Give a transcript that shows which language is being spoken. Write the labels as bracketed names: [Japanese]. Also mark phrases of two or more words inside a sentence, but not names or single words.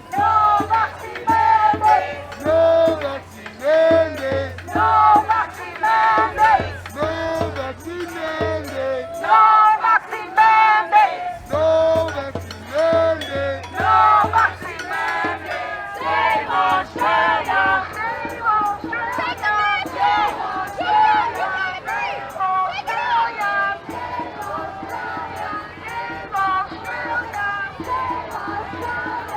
[English] No vaccine mandate. No vaccine mandate. No vaccine mandate. No vaccine mandate. No vaccine mandate. No vaccine mandate. No vaccine mandate. Save Australia. Save Australia. Save Australia. Save Australia. Save Australia. Save Australia. Save Australia.